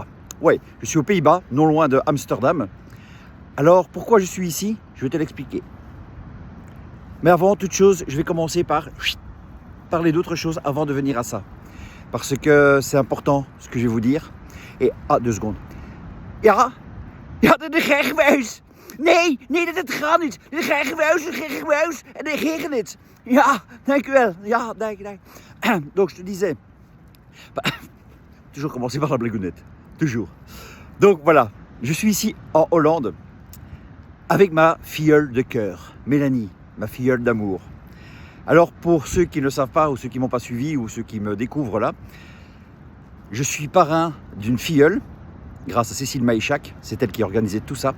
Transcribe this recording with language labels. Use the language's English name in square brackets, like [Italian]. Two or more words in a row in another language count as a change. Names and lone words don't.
[French] Ouais, je suis aux Pays-Bas, non loin de Amsterdam. Alors, pourquoi je suis ici? Je vais te l'expliquer. Mais avant toute chose, je vais commencer par parler d'autre chose avant de venir à ça. Parce que c'est important ce que je vais vous dire. Et, 2 secondes. [Dutch] Ja, de regenbuis. Nee, dat gaat niet. De regenbuis. En de regent. Ja, dank u wel. Ja, dank. [French] Donc, je te disais. Toujours commencer par la blagounette. Toujours. Donc, voilà. Je suis ici en Hollande avec ma filleule de cœur, Mélanie, ma filleule d'amour. Alors, pour ceux qui ne le savent pas, ou ceux qui ne m'ont pas suivi, ou ceux qui me découvrent là, je suis parrain d'une filleule, grâce à Cécile Maïchak, c'est elle qui a organisé tout ça.